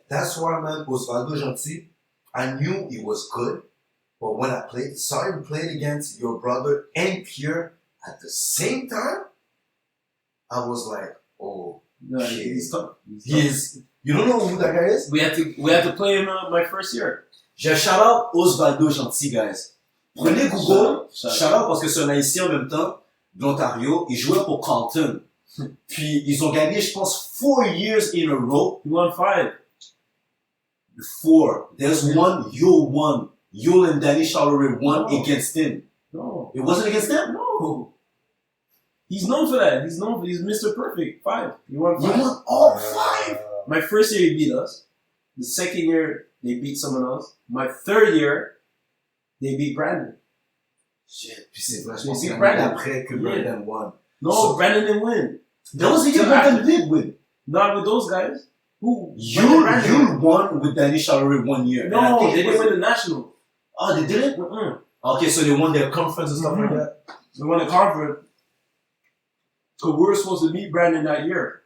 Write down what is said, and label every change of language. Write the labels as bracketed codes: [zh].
[en] That's why, man, Osvaldo Gentil, I knew he was good, but when I started playing against your brother and Pierre at the same time, I was like, oh, shit. He's tough. You don't know who that guy is? We had to play him my first year. Shout out Osvaldo Gentil, guys. [fr] Prenez Google, shout out parce que c'est un Haïtien en même temps, de l'Ontario, il jouait pour Carlton. Puis ils ont gagné, je pense, [en] 4 years in a row. He won 5. 4. There's one, Yul and Danny Charleroy won against him. No. It wasn't against them? No. He's known for that. He's Mr. Perfect. 5. He won 5. You won all 5? My first year he beat us. The second year they beat someone else. My third year they beat Brandon. Shit. [fr] Puis c'est vachement après que Brandon won. [en] No, Brandon didn't win. That was the year Brandon did win. Not with those guys. Who? You won with Danny Charleroy 1 year. No, they didn't win the national. Oh, they didn't? Okay, so they won their conference and stuff like that? They won the conference. Because we were supposed to meet Brandon that year.